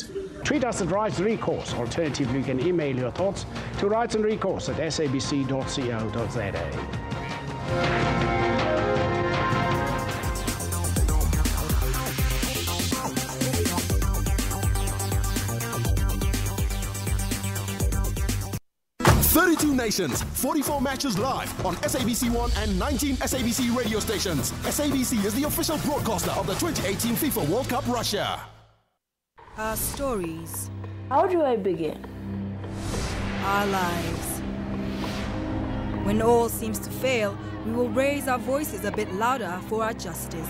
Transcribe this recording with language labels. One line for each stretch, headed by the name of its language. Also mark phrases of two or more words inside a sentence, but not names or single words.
English: Tweet us at Rights and Recourse. Alternatively, you can email your thoughts to rightsandrecourse@sabc.co.za. 32 nations, 44 matches live on SABC 1 and 19 SABC radio stations. SABC is the official broadcaster of the 2018 FIFA World Cup Russia. Our stories. How do I begin? Our lives. When all seems to fail, we will raise our voices a bit louder for our justice.